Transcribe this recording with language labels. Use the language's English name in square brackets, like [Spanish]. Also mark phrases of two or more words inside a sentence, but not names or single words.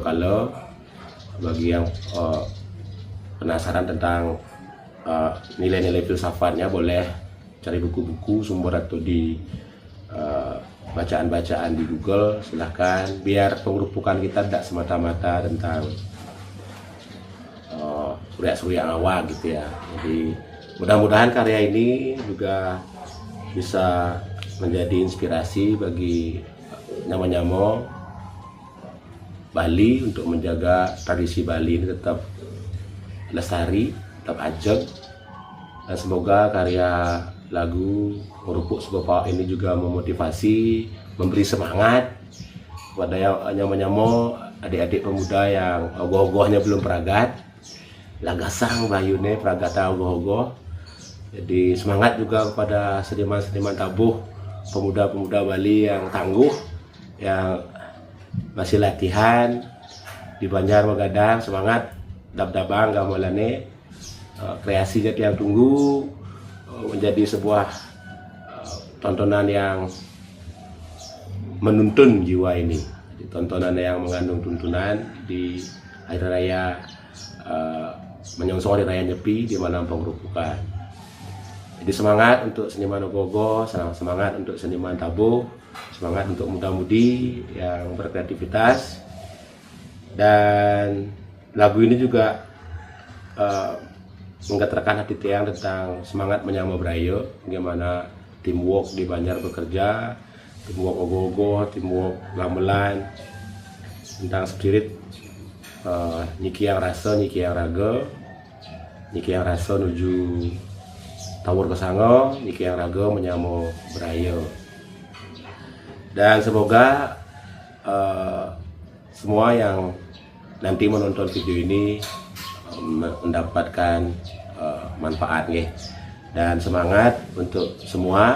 [Indonesian] Kalau bagi yang penasaran tentang nilai-nilai filsafatnya, boleh cari buku-buku sumber atau di bacaan-bacaan di Google, silahkan. Biar pengerupukan kita tidak semata-mata tentang surya-surya awal gitu ya. Jadi mudah-mudahan karya ini juga bisa menjadi inspirasi bagi nyamo-nyamo Bali untuk menjaga tradisi Bali ini tetap lestari, tetap ajeg. Dan semoga karya lagu Ngerupuk Segopa ini juga memotivasi, memberi semangat kepada yang nyamo-nyamo adik-adik pemuda yang ogoh-ogohnya belum peragat. [Balinese] Lagasang bayune pragata ogoh-ogoh. [Indonesian] Jadi semangat juga kepada seniman-seniman tabuh, pemuda-pemuda Bali yang tangguh, yang masih latihan di Banjar Magadang. Semangat, [Balinese] dab-dabang gamelane. [Indonesian] Kreasi jadi yang tunggu menjadi sebuah tontonan yang menuntun jiwa ini. Jadi, tontonan yang mengandung tuntunan di Hari Raya menyongsong Hari Raya Nyepi di Malam Pengerupukan. Jadi semangat untuk seniman ogoh-ogoh, semangat untuk seniman tabuh, semangat untuk muda-mudi yang berkreativitas. Dan lagu ini juga menggetarkan hati tiang tentang semangat menyambut Brayo, bagaimana teamwork di Banjar bekerja, teamwork ogoh-ogoh, teamwork gamelan, tentang spirit Niki yang rasa, Niki yang raga, Niki yang rasa nuju Tawur Kesango, Niki yang raga menyambut Brayo. Dan semoga semua yang nanti menonton video ini mendapatkan manfaat nih, dan semangat untuk semua.